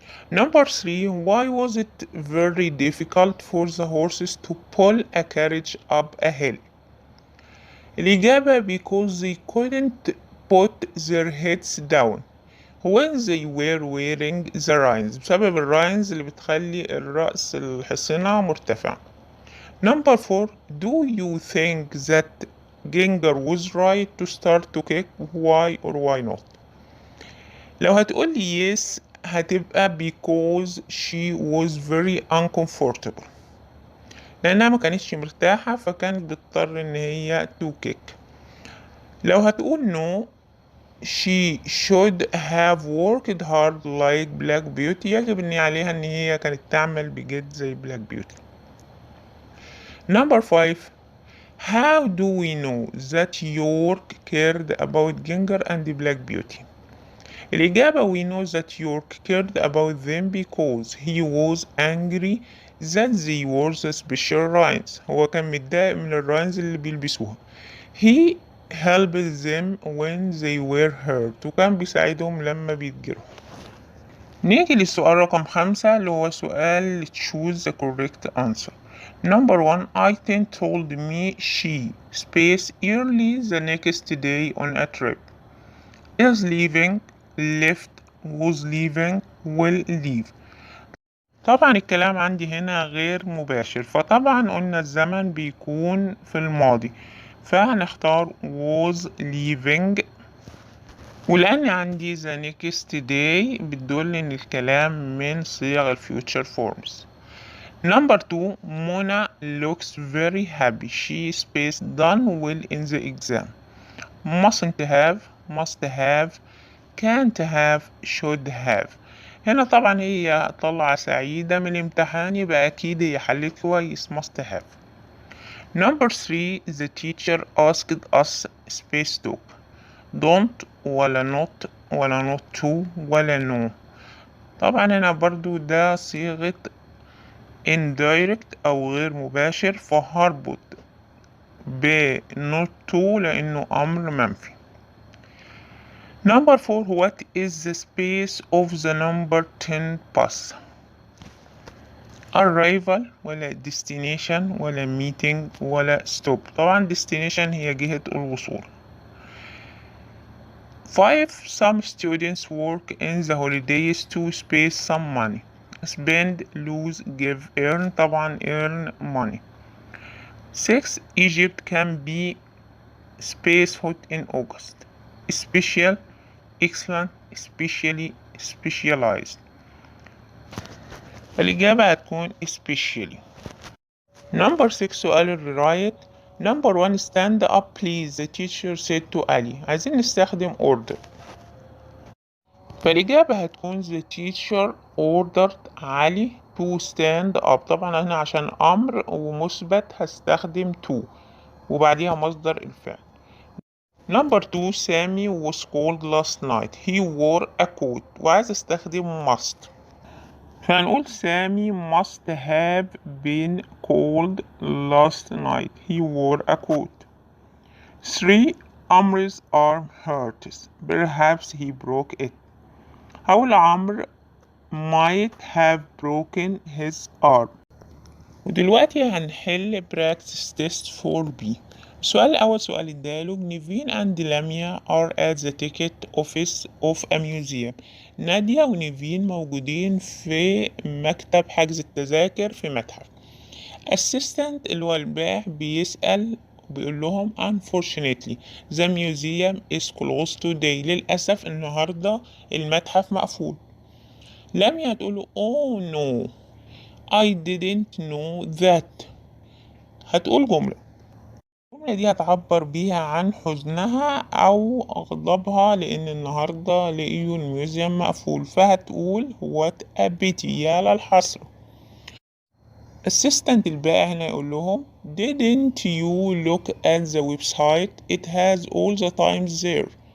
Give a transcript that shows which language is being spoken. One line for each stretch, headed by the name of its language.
English: Number 3 why was it very difficult for the horses to pull a carriage up a hill؟
Arabic: الإجابة
English: because they couldn't put their heads down when they were wearing the reins.
Arabic: بسبب الراينز اللي بتخلي الرأس الحصينة مرتفع.
English: Number 4 do you think that Ginger was right to start to kick? Why or why not؟
Arabic: لو هتقول لي yes هتبقى
English: because she was very uncomfortable،
Arabic: لأنها ما كانتش مرتاحة فكانت بتضطر إن هي
English: to kick.
Arabic: لو هتقول
English: no she should have worked hard like Black Beauty،
Arabic: يجب إن عليها إن هي كانت تعمل بجد زي Black Beauty.
English: Number 5 how do we know that York cared about Ginger and Black Beauty؟
Arabic: الإجابة
English: we know that York cared about them because he was angry that they wore the special reins.
Arabic: هو كان متضايق من الراينز اللي بيلبسوها.
English: He helped them when they were hurt،
Arabic: وكان بيساعدهم لما بيتجرحوا. نيجي للسؤال رقم 5 اللي هو سؤال
English: choose the correct answer. Number 1 Aitan told me she space early the next day on a trip. Is leaving left was leaving will leave.
Arabic: طبعا الكلام عندي هنا غير مباشر، فطبعا قلنا الزمن بيكون في الماضي، فهنختار
English: was leaving.
Arabic: ولأن عندي
English: the next day
Arabic: بتدل إن الكلام من صيغ الفيوتشر فورمز.
English: Number 2 Mona looks very happy. She space done well in the exam. Mustn't have, must have, can't have, should have.
Arabic: هنا طبعا هي طلعة سعيدة من الامتحان، يبقى أكيد هي حلت كويس
English: must have. Number 3 the teacher asked us space talk. don't ولا not ولا not to ولا no.
Arabic: طبعا هنا برضو ده صيغة indirect أو غير مباشر، فهربط ب
English: not to
Arabic: لأنه أمر منفي.
English: Number 4 what is the space of the number 10 bus؟ arrival ولا destination ولا meeting ولا stop؟ طبعا destination
Arabic: هي جهة الوصول.
English: 5 some students work in the holidays to space some money. spend lose give earn، طبعا earn money. 6 Egypt can be space hot in August. special excellent especially specialized.
Arabic: الإجابة هتكون especially.
English: Number 6
Arabic: سؤال الرواية.
English: Number 1 stand up please the teacher said to Ali.
Arabic: عايزين نستخدم
English: order،
Arabic: فالإجابة هتكون
English: the teacher ordered Ali to stand up.
Arabic: طبعا هنا عشان أمر ومثبت هستخدم to وبعديها مصدر الفعل.
English: Number 2 Sami was cold last night. He wore a coat.
Arabic: وعايز استخدم
English: must،
Arabic: فهنقول
English: Sami must have been cold last night. He wore a coat. 3 Amr's arm hurts. Perhaps he broke it.
Arabic: هقول
English: Amr might have broken his arm.
Arabic: ودلوقتي هنحل
English: practice test 4B.
Arabic: السؤال الأول سؤال الديالوج.
English: نيفين and لاميا are at the ticket office of a museum.
Arabic: نادية ونيفين موجودين في مكتب حجز التذاكر في متحف.
English: assistant
Arabic: اللي هو الباح بيسأل بيقول لهم
English: unfortunately the museum is closed today.
Arabic: للأسف النهاردة المتحف مقفول.
English: Lamia
Arabic: هتقول له
English: oh no I didn't know that.
Arabic: هتقول جملة الجملة دي هتعبر بيها عن حزنها أو غضبها لأن النهاردة لقيوا الميوزيوم مقفول، فهتقول
English: what a pity،
Arabic: يا للحسرة.
English: assistant
Arabic: الباقي هنا يقول لهم
English: didn't you look at the website it has all the times there.